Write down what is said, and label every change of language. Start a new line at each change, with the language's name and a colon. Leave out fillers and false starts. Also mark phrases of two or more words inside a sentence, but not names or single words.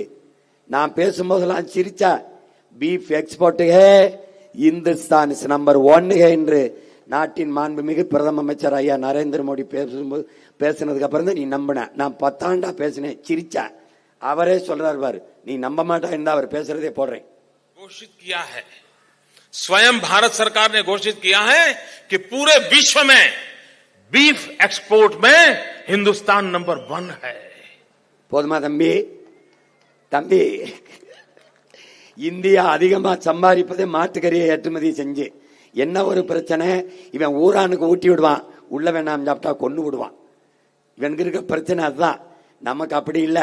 Tamil: நான் பேசும்போதெல்லாம் சிரிச்சா,
English: beef exportukke
Tamil: இந்துஸ்தான்
English: is number
Tamil: 1 என்று நாட்டின் மாண்புமிகு பிரதம அமைச்சர் ஐயா நரேந்திர மோடி பேசும்போது பேசினதுக்கு அப்புறம் தான் நீ நம்பின. நான் 10 ஆண்டா பேசினேன், சிரிச்சா. அவரே சொல்றாரு பாரு, நீ நம்ப மாட்டா இருந்தா அவர் பேசுறதே போடுறேன்.
Hindi: घोषित किया है, स्वयं भारत सरकार ने घोषित किया है कि पूरे विश्व में
English: beef export
Hindi: में हिंदुस्तान नंबर 1 है.
Tamil: போதுமா தம்பி? தம்பி, இந்தியா அதிகமா சம்பாதிப்பதே மாட்டுக்கறியை ஏற்றுமதி செஞ்சு. என்ன ஒரு பிரச்சனை? இவன் ஊரானுக்கு ஊட்டி விடுவான், உள்ள வேணாம் சாப்பிட்டா கொண்டு விடுவான். இவனுக்கு இருக்க பிரச்சனை அதுதான். நமக்கு அப்படி இல்லை.